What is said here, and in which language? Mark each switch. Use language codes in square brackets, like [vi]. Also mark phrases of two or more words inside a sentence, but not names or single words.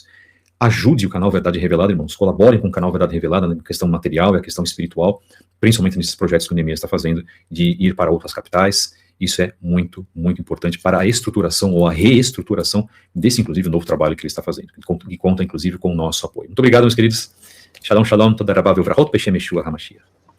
[pt] Ajude o canal Verdade Revelada, irmãos, colaborem com o canal Verdade Revelada na questão material e a questão espiritual, principalmente nesses projetos que o Neemias está fazendo, de ir para outras capitais. Isso é muito, muito importante para a estruturação ou a reestruturação desse, inclusive, novo trabalho que ele está fazendo, que conta, inclusive, com o nosso apoio. Muito obrigado, meus queridos. [he] שלום, שלום, תודה רבה, וברכות, בשם, ישוע המשיח.